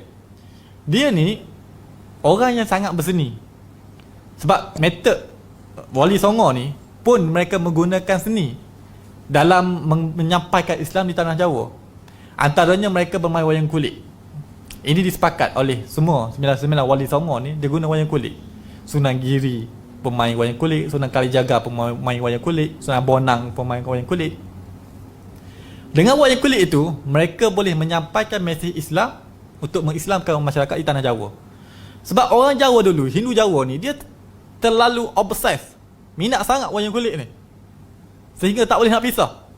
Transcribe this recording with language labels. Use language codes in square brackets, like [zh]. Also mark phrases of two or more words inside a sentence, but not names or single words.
[ms] Dia ni orang yang sangat berseni. Sebab metod Wali Songo ni pun mereka menggunakan seni dalam menyampaikan Islam di tanah Jawa. Antaranya mereka bermain wayang kulit. Ini disepakat oleh semua 99 Wali Songo ni, dia guna wayang kulit. Sunan Giri pemain wayang kulit, Sunan Kalijaga pemain wayang kulit, Sunan Bonang pemain wayang kulit. Dengan wayang kulit itu, mereka boleh menyampaikan mesej Islam untuk mengislamkan masyarakat di tanah Jawa. Sebab orang Jawa dulu, Hindu Jawa ni, dia terlalu obses minat sangat wayang kulit ni, sehingga tak boleh nak pisah.